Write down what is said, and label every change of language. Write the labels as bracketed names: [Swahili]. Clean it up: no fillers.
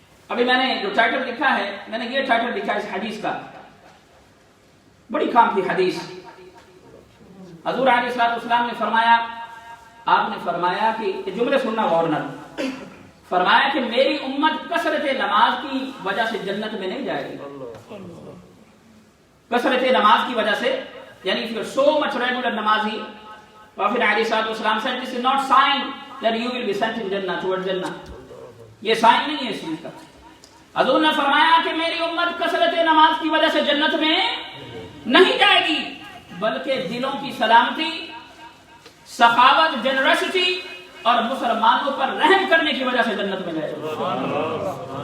[Urdu] ابھی میں نے جو ٹائٹل لکھا ہے, میں نے یہ ٹائٹل لکھا ہے اس حدیث کا, بڑی کام کی حدیث. حضور علیہ الصلوۃ والسلام نے فرمایا, آپ نے فرمایا کہ جملے سننا غور نہ, فرمایا کہ میری امت کثرت نماز کی وجہ سے جنت میں نہیں جائے گی. کثرت نماز کی وجہ سے, یعنی [English] if you are so much regular namazi, Prophet علیہ الصلوۃ والسلام said this is not sign that you will be sent in Jannah towards Jannah. [Urdu] یہ سائن نہیں ہے اس چیز کا. حضور نے فرمایا کہ میری امت کثرت نماز کی وجہ سے جنت میں نہیں جائے گی, بلکہ دلوں کی سلامتی, سخاوت, جنرسٹی اور مسلمانوں پر رحم کرنے کی وجہ سے جنت میں جائے گا.